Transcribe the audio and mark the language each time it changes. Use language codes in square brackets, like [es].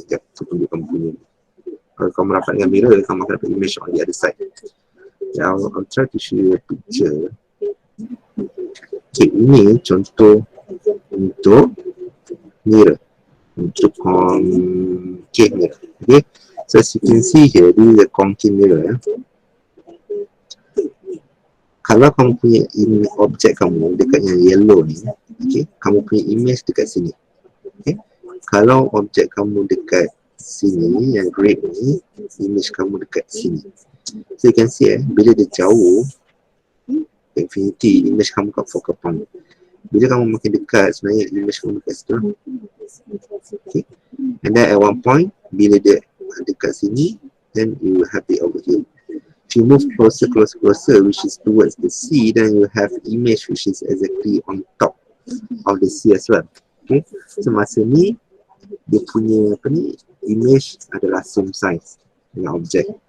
[ms] Sekejap, saya tunjuk kamu punya. Kalau kamu rapat dengan mirror, kamu akan dapat image [en] on the other side. I'll try to show you a picture. Okay, [ms] ini contoh untuk mirror, untuk concave mirror. [en] Okay, so as you can see here, this is a concave mirror. [ms] Kalau kamu punya objek kamu dekat yang yellow ni, okay, kamu punya image dekat sini. Okay, kalau objek kamu dekat sini, yang red ni, image kamu dekat sini. [en] So you can see [ms] bila dia jauh infinity, image kamu kat focal point. Bila kamu makin dekat, sebenarnya image kamu dekat situ. Okay. [en] And then at one point, [ms] bila dia dekat sini, [en] then you will have it over here. If you move closer, which is towards the sea, then you have image which is exactly on top of the sea as well. Okay. [ms] So masa ni, dia punya apa ni, image adalah same size dengan objek.